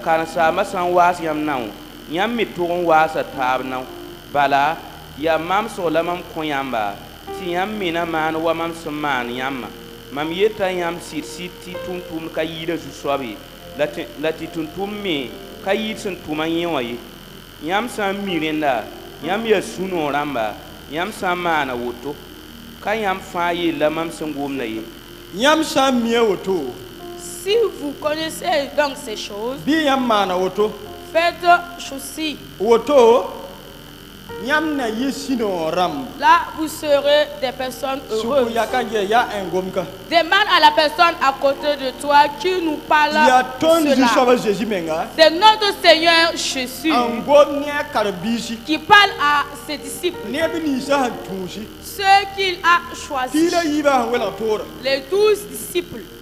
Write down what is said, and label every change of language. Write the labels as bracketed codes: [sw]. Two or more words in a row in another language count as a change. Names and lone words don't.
[mos] karen-saambã sã n waas yãmb nao yãmb me tog n waasa taab nao bala yaa mamsg la mam kõ yãmba tɩ yãmb mena maan wa mam sẽn maan yãmbã mam yeta yãmb sɩd-sɩd tɩ tʋm-tʋmd ka yɩɩda zu-soab ye la tɩ tʋm-tʋmd me ka yɩɩd sẽn tʋma yẽ wã ye yãmb sã n mi rẽnda yãmb yaa sũ-noog rãmba yãmb sã n maana woto ka yãmb fãa yella mam sẽn gomda ye yãmb sã n mia woto [fr] si vous connaissez donc ces choses [mos] bɩ yãmb maana woto [fr] faites ceci [mos] woto yãmb na yɩ sũ-noog rãmb [fr] là vous serez des personnes heureuses. Demande à la personne à côté de toi qui nous parle cela. C'est notre Seigneur Jésus qui parle à ses disciples, ceux qu'il a choisis, les 12 disciples.